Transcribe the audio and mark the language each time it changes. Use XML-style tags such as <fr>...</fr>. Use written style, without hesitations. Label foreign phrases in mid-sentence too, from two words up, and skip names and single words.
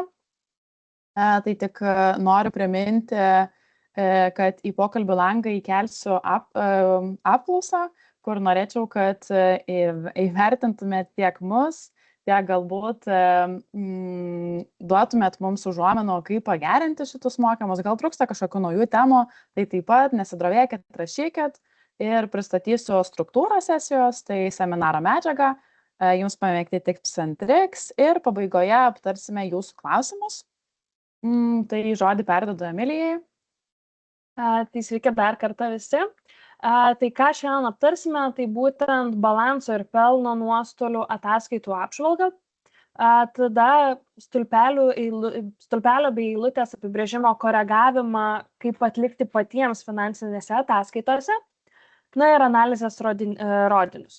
<lt>Tai tik noriu priminti, kad į pokalbių langą įkelsiu apklausą, kur norėčiau, kad įvertintumėt tiek mus, tiek galbūt duotumėt mums užuominų, kaip pagerinti šitus mokymus. Gal trūksta kažkokių naujų temų, tai taip pat nesidrovėkit, rašykit ir pristatysiu struktūrą sesijos, tai seminaro medžiagą, jums pamėgti</lt> <en>tips and tricks</en> <lt>ir pabaigoje aptarsime jūsų klausimus. Tai žodį perdodu Emilijai. Tai sveiki dar kartą visi. Tai ką šiandien aptarsime, tai būtent balanso ir pelno nuostolių ataskaitų apžvalga. Tada stulpelio bei eilutės apibrėžimo koregavimą, kaip atlikti patiems finansinėse ataskaitose, na ir analizės rodinius.</lt>